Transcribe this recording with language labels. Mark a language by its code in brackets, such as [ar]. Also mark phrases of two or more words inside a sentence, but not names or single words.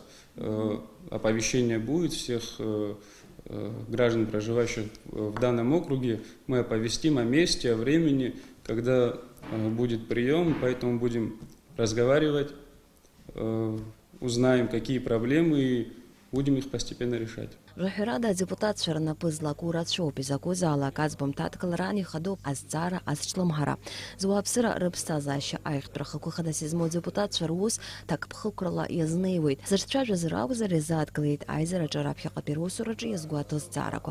[ru] Оповещение будет всех граждан, проживающих в данном округе. Мы оповестим о месте, о времени, когда будет прием, поэтому будем разговаривать, узнаем, какие проблемы, и будем их постепенно решать. [ab] Жаҳирада адепутатцәа рнапы злаку рацәоуп изакәызаалак аӡбамҭа адкыларан ихадоуп азҵаара азҿлымҳара. Зуааԥсыра рыԥсҭазаашьа аихтәра хықәкы хадас измоу адепутатцәа рус ҭакԥхықәрала иазнеиуеит. Зырцәажәаз ракәзар изааҭгылеит аизараҿы раԥхьаҟатәи русураҿы иазгәаҭоу зҵаарақәак.